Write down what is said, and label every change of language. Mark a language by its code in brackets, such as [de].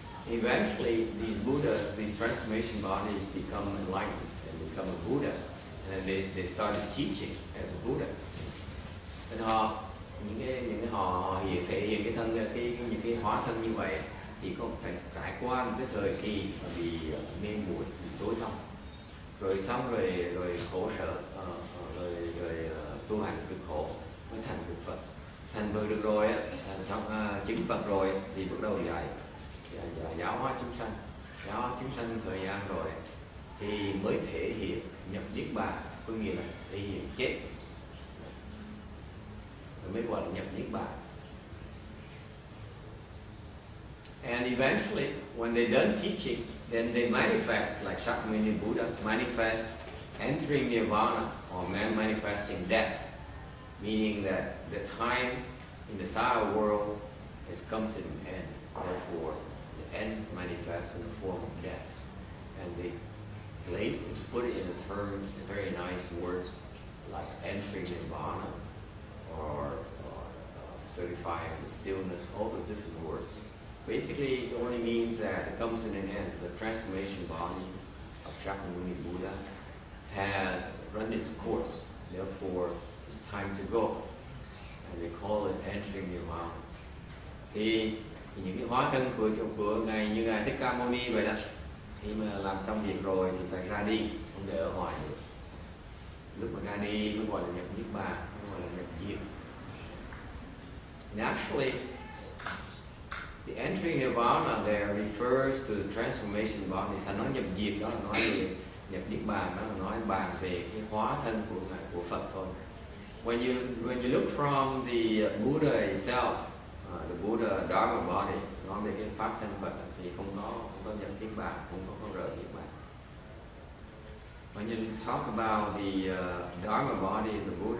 [en] Eventually, these Buddhas, these transformation bodies, become enlightened and become a Buddha, and they started teaching as a Buddha. [vi] And những cái họ thể hiện cái thân những cái hóa thân như vậy thì cũng phải trải qua một cái thời kỳ bị mê muội, bị tối tăm, rồi xong rồi khổ sở, rồi tu hành cực khổ mới thành được Phật. Thành Phật được rồi á, chứng Phật rồi thì bắt đầu dạy giáo hóa chúng sanh thời gian rồi thì mới thể hiện nhập niết bàn, có nghĩa là thể hiện chết, mới gọi là nhập niết bàn. [en] And eventually, when they're done teaching, then they manifest, like Shakyamuni Buddha, manifest entering nirvana, or man manifesting death, meaning that the time in the Saha world has come to an end. Therefore, the end manifests in the form of death. And they put it in the terms, very nice words, like entering nirvana, or certifying the stillness, all the different words. Basically, it only means that it comes to an end. The transformation body of Shakyamuni Buddha has run its course. Therefore, it's time to go. And they call it entering nirvana. [vi] Thì những cái hóa thân của ngài như ngài Thích Ca Mâu Ni vậy đó, khi mà làm xong việc rồi thì phải ra đi, không để ở ngoài nữa. Lúc mà ra đi mới gọi là nhập niết bàn, mới gọi là nhập diệt. [en] And actually, the entering nirvana there refers to the transformation body. [vi] Thành nói nhập diệt đó là nói về nhập niết bàn, đó là nói bàn về cái hóa thân của Phật thôi. [en] When you look from the Buddha itself, the Buddha Dharma body, [vi] nói về cái pháp thân Phật thì không có nhập niết bàn, không có rời niết bàn. [en] When you talk about the Dharma body, the